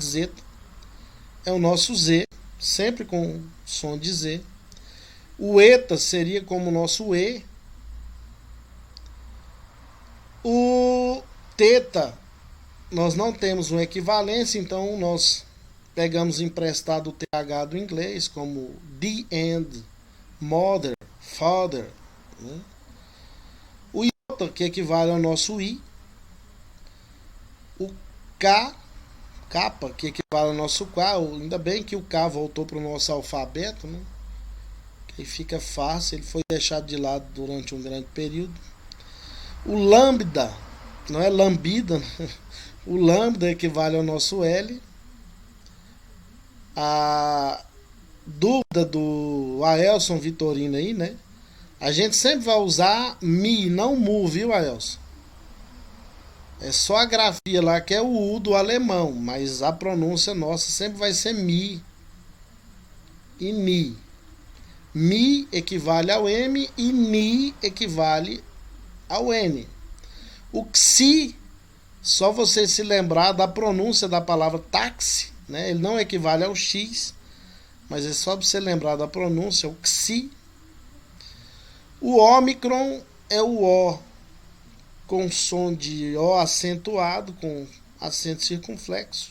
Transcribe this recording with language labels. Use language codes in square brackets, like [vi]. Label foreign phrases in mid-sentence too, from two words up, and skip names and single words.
[pt] Zeta é o nosso Z, sempre com som de Z. O eta seria como o nosso E. O teta, nós não temos uma equivalência, então nós pegamos emprestado o TH do inglês, como [en] the end, mother, father, [pt] né? O iota, que equivale ao nosso I. O K, capa, que equivale ao nosso K. Ainda bem que o K voltou para o nosso alfabeto, né? Que fica fácil, ele foi deixado de lado durante um grande período. O lambda, não é lambida, né? O lambda equivale ao nosso L. A dúvida do Aelson Vitorino aí, né? A gente sempre vai usar mi, não mu, viu, Aelson? É só a grafia lá que é o U do alemão, mas a pronúncia nossa sempre vai ser mi e ni. Mi equivale ao M e ni equivale ao N. O xi, só você se lembrar da pronúncia da palavra táxi, né? Ele não equivale ao X, mas é só para você lembrar da pronúncia, o xi. O ômicron é o O com som de O acentuado, com acento circunflexo.